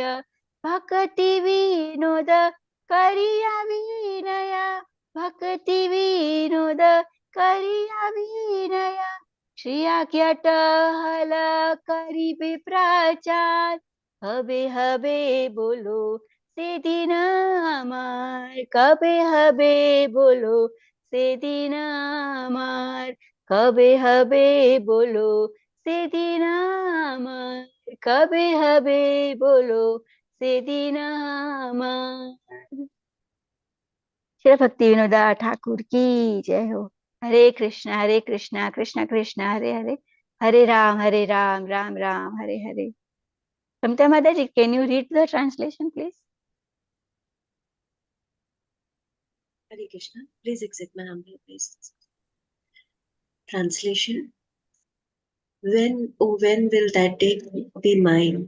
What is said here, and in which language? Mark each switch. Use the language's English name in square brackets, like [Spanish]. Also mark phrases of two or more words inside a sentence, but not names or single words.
[Bangla] ভক্তি বিনোদ করিয়া বিনয়, ভক্তি বিনোদ করিয়া বিনয়। শ্রী আজ্ঞাটহল করিবে প্রচার, হবে হবে বলো সেদিন আমার, কবে হবে বলো সেদিন আমার, কবে হবে বলো সেদিন আমার, কবে হবে বলো সেদিন আমার। [Hindi] श्री भक्ति विनोदा ठाकुर की जय हो। हरे कृष्णा कृष्णा कृष्णा हरे हरे, हरे राम राम राम हरे हरे। [English] Samita Mataji, can you read the translation, please? Hare Krishna, please accept my humble obeisances. Translation. When, oh, when will that day be mine?